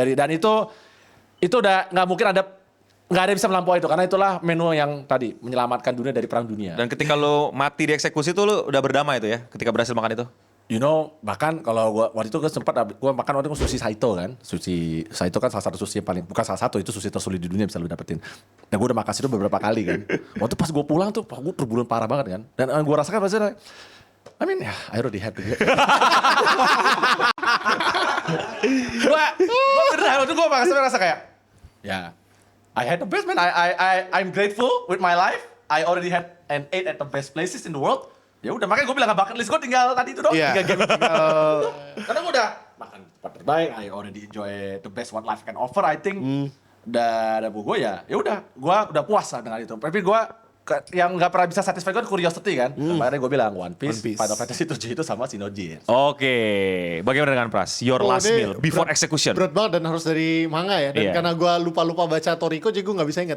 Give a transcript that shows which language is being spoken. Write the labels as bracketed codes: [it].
[id] Dan itu udah nggak mungkin nggak ada yang bisa melampaui itu karena itulah menu yang tadi menyelamatkan dunia dari perang dunia. Dan ketika lo mati dieksekusi tuh lo udah berdamai tuh ya ketika berhasil makan itu. [en] You know, [id] bahkan kalau gua waktu itu gua makan waktu itu sushi Saito kan. Sushi Saito kan salah satu sushi yang paling, bukan salah satu, itu sushi tersulit di dunia bisa lu dapetin. Dan gua udah makan situ beberapa kali kan. Waktu pas gua pulang tuh, gua perburuan parah banget kan. Dan gua rasakan maksudnya, [en] I mean, I already had to get. [id] gua beneran, waktu gua makan situ rasa kayak, ya, [en] I had the best man. I'm grateful with my life. I already had and ate at the best places in the world. [id] Ya udah makanya gue bilang bucket list gue tinggal tadi itu doang. Iya. 3 game. Karena gue udah makan tempat terbaik. [en] I already enjoy the best what life can offer I think. [id] Dan gue ya udah gue udah puas lah dengan itu. Tapi gue yang nggak pernah bisa satisfy gue curiosity kan. Kemarin gue bilang One Piece. Final Fantasy 7 itu sama Shinoji. Oke, bagaimana dengan Pras? [en] Your last [id] ini [en] meal before execution. [id] Berat banget dan harus dari manga ya. Dan Iya. karena gue lupa-lupa baca Toriko jadi gue gak bisa ingat.